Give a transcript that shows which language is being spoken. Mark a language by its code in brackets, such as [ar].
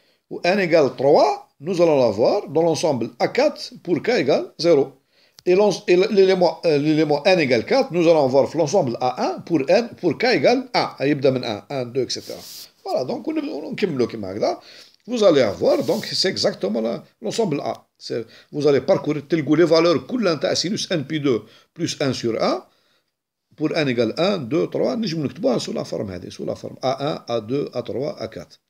[fr] Ou N égale 3, nous allons l'avoir dans l'ensemble A4 pour K égale 0. Et l'élément N égale 4, nous allons avoir l'ensemble A1 pour K égale 1. [ar] يبدأ من 1, 2, etc. [fr] Voilà, donc [ar] نكملوا كما هكذا. [fr] Vous allez avoir, donc c'est exactement l'ensemble A. Vous allez parcourir les valeurs [ar] كلها نتاع [fr] sinus NP2 plus 1 sur 1 pour N égale 1, 2, 3 [ar] نجم نكتبوها [fr] sous la forme هذه, sous la forme A1, A2, A3, A4.